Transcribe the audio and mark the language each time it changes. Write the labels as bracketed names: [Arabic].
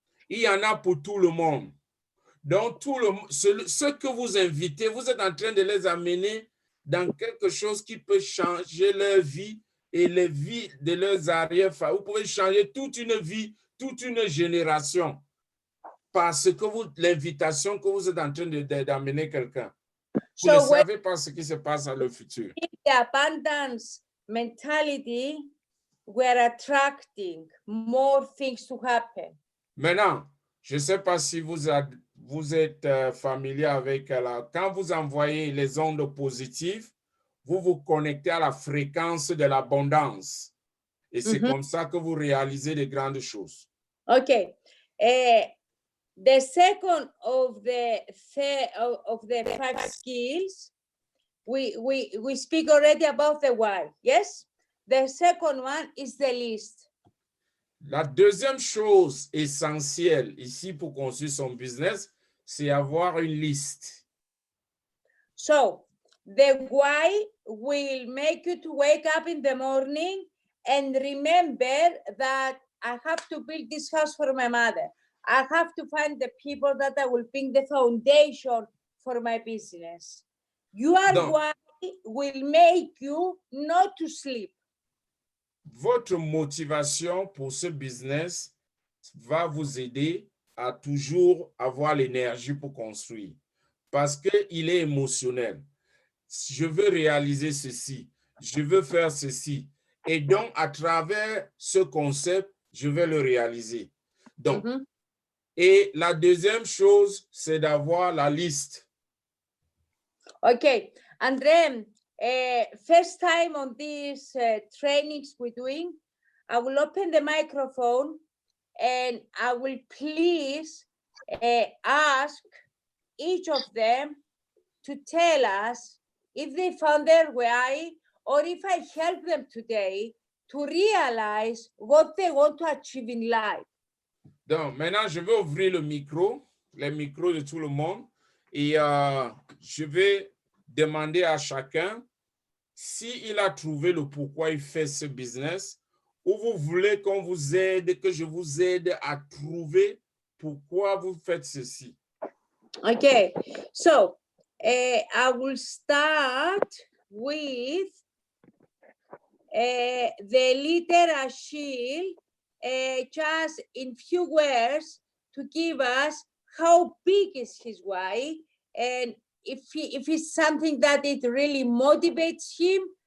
[French] Il y en a pour tout le monde. Donc, ceux que vous invitez, vous êtes en train de les amener dans quelque chose qui peut changer leur vie et les vies de leurs arrière-familles. Vous pouvez changer toute une vie, toute une génération parce que l'invitation que vous êtes en train d'amener quelqu'un. Vous ne savez pas ce qui se passe dans le futur. [English] The abundance mentality, we're attracting more things to happen. [French] Maintenant, je ne sais pas si vous êtes familier avec quand vous envoyez les ondes positives, vous vous connectez à la fréquence de l'abondance. Et c'est comme ça que vous réalisez de grandes choses. [English] Okay. The second of the 5 skills, we speak already about the why, yes? The second one is the list. [French] La deuxième chose essentielle ici pour construire son business, c'est avoir une liste. [English] So, the why will make you to wake up in the morning and remember that I have to build this house for my mother. I have to find the people that I will build the foundation for my business. Your why will make you not to sleep. [French] Votre motivation pour ce business va vous aider à toujours avoir l'énergie pour construire parce qu'il est émotionnel. Je veux réaliser ceci, je veux faire ceci. Et donc, à travers ce concept, je vais le réaliser. Donc, et la deuxième chose, c'est d'avoir la liste. [English] Okay, Andre, first time on these trainings we're doing, I will open the microphone and I will please ask each of them to tell us if they found their way or if I help them today to realize what they want to achieve in life. [French] Donc, maintenant, je vais ouvrir les micros de tout le monde et je vais demander à chacun s'il a trouvé le pourquoi il fait ce business ou vous voulez qu'on vous aide, que je vous aide à trouver pourquoi vous faites ceci. [English] Okay, so I will start with the leader Achille, just in few words to give us how big is his why and if it's something that it really motivates him